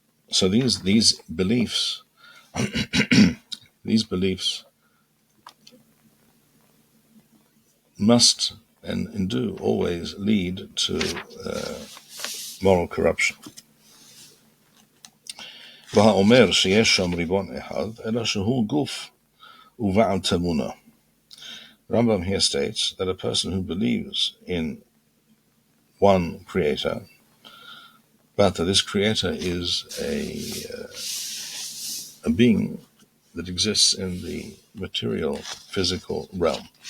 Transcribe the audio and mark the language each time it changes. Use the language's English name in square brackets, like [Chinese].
[English] So these beliefs must and do always lead to moral corruption. [Hebrew] והאומר שיש שם ריבון אחד, אלא שהוא גוף ובעל תמונה. [English] Rambam here states that a person who believes in one creator, but that this creator is a being that exists in the material, physical realm.